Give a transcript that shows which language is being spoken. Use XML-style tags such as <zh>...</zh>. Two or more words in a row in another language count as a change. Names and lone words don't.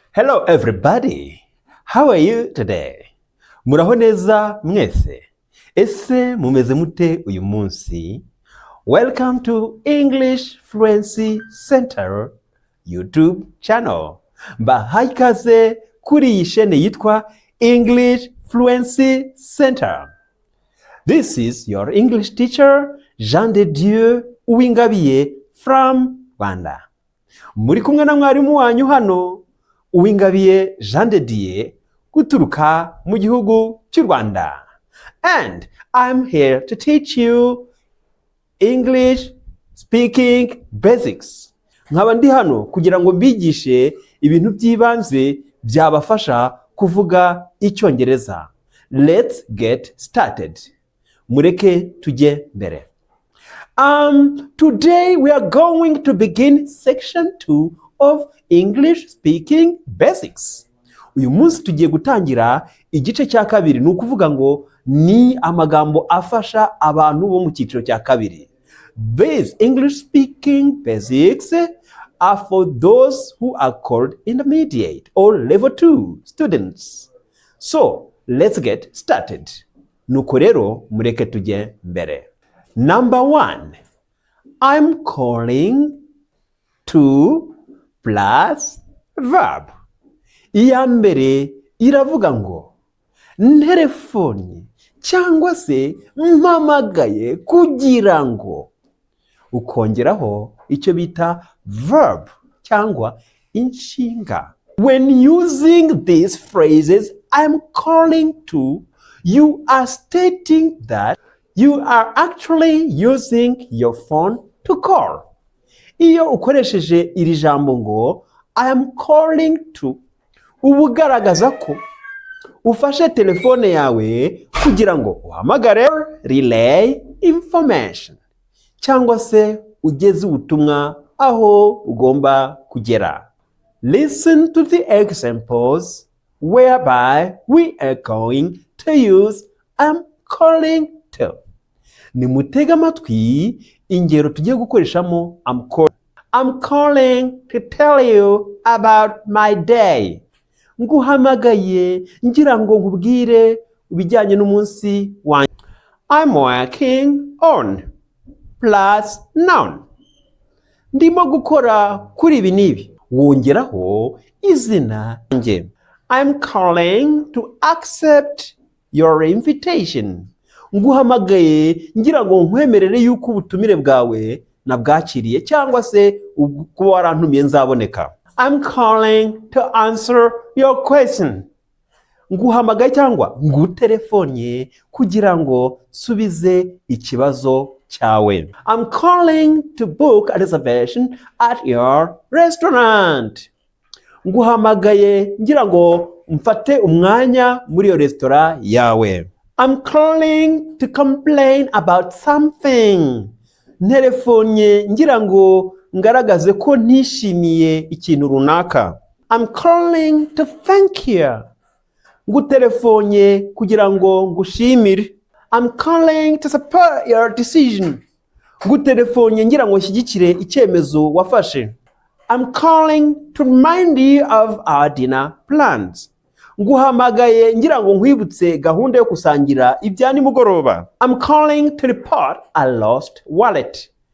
<en>Hello everybody, how are you today?</en> <rw>Muraho neza mwese? Ese mumeze mute uyu munsi?</rw> <en>Welcome to English Fluency Center YouTube channel.</en> <rw>Mbahaye ikaze kuri iyi shene yitwa English Fluency Center.</rw> <en>This is your English teacher Jean de Dieu Uwingabiye from Rwanda.</en> <rw>Muri kumwe na mwarimu wanyu hano Uwingabiye Jean de Dieu guturuka mu gihugu cy'u Rwanda.</rw> <en>And I'm here to teach you English speaking basics.</en> <rw>Nkaba ndi hano kugira ngo mbigishe ibintu by'ibanze byabafasha kuvuga Icyongereza.</rw> <en>Let's get started.</en> <rw>Mureke tujye mbere.</rw> <en>Today we are going to begin section 2 of English speaking basics.</en> <rw>Uyu munsi tugiye gutangira igice cya kabiri, ni ukuvuga ngo ni amagambo afasha abantu bo mu cyiciro cya kabiri.</rw> <en>These English speaking basics are for those who are called intermediate or level 2 students. So, let's get started.</en> <rw>Nuko rero mureke tujye mbere.</rw> <en>Number 1. I'm calling to plus verb.</en> <rw>Iya mbere iravuga ngo nterefoni cyangwa se mpamagaye kugira ngo, ukongeraho icyo bita verb cyangwa inshinga.</rw> <en>When using these phrases, I'm calling to, you are stating that you are actually using your phone to call.</en> <rw>Iyo ukoresheje iri jambo ngo</rw> <en>I am calling to,</en> <rw>uba ugaragaza ko ufashe telefone yawe kugira ngo uhamagare,</rw> <en>relay information,</en> <rw>cyangwa se ugeze ubutumwa aho ugomba kugera.</rw> <en>Listen to the examples whereby we are going to use I'm calling to.</en> <rw>Nimutega amatwi ingero tugiye gukoreshamo</rw> <en>I'm calling to tell you about my day.</en> <rw>Nguhamagaye ngira ngo nkubwire ubijyanye n'umunsi wanjye.</rw> <en>I'm working on plus noun.</en> <rw>Ndimo gukora kuri ibi n'ibi. Wongeraho izina nge.</rw> <en>I'm calling to accept your invitation.</en> <rw>Nguhamagaye ngira ngo nkwemerere yuko ubutumire bwawe nabwakiriye cyangwa se kuba warantumiye nzaboneka.</rw> <en>I'm calling to answer your question.</en> <rw>Nguhamagaye cyangwa ngutelefone kugira ngo subize ikibazo cyawe.</rw> <en>I'm calling to book a reservation at your restaurant.</en> <rw>Nguhamagaye ngira ngo mfate umwanya muri iyo restaurant yawe.</rw> <en>I'm calling to complain about something.</en> <rw>Nterefone ngira ngo ngaragaze ko ntishimiye ikintu runaka.</rw> <en>I'm calling to thank you.</en> <rw>Ngutelefone kugira ngo ngushimire.</rw> <en>I'm calling to support your decision.</en> <rw>Ngutelefone ngira ngo nshyigikire icyemezo wafashe.</rw> <en>I'm calling to remind you of our dinner plans.</en> <rw>Nguhamagaye ngira ngo nkwibutse gahunda yo kusangira ibya nimugoroba.</rw> <en>I'm calling to report a lost wallet.</en>